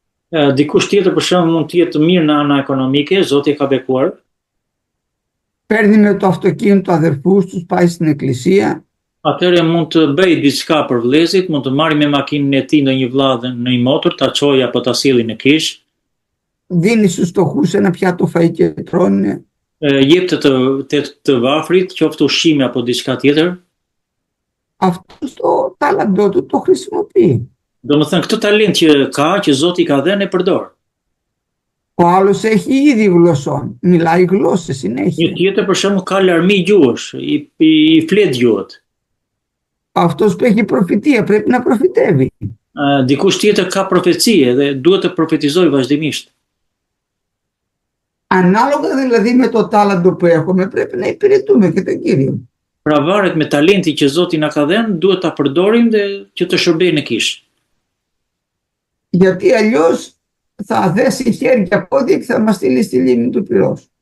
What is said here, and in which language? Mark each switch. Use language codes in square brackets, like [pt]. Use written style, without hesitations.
[sq] Dikush tjetër për shembull mund të jetë mirë në ana ekonomike, Zoti e ka bekuar. [el] Παίρνει με το αυτοκίνητο του αδερφούς τους, πάει στην εκκλησία. [sq] Atëherë mund të bëj diçka për vëllezit, mund të marrë me makinën e tij ndonjë vëlla në një motor, ta çojë apo ta sjelli në kish. [el] Δίνει στους φτωχούς ένα πιάτο φαΐ και τρώνε. [sq] Jep të vafrit, qoftë ushqime apo diçka tjetër. [el] Αυτό το τάλαντο του το χρησιμοποιεί. [sq] Domethënë këtë talent që ka, që Zoti ka dhënë e përdor. [el] Ο άλλος έχει ήδη γλωσσών, μιλάει γλώσσες [sq] Një [el] συνέχεια. [sq] tjetër për shembull ka larmi gjuhësh, i flet gjuhët. [el] Αυτός που έχει προφητεία πρέπει να προφητεύει. [sq] Dikush tjetër ka profecie dhe duhet të profetizojë vazhdimisht. [el] Ανάλογα δηλαδή με το τάλαντο που έχουμε πρέπει να υπηρετούμε και τον Κύριο. [sq] Pra varet me talenti që Zoti na ka dhënë, duhet ta përdorim dhe që të shërbejë në kish. [el] Γιατί αλλιώς θα δέσει χέρια πόδια και θα μας στείλει στη λίμνη του πυρός.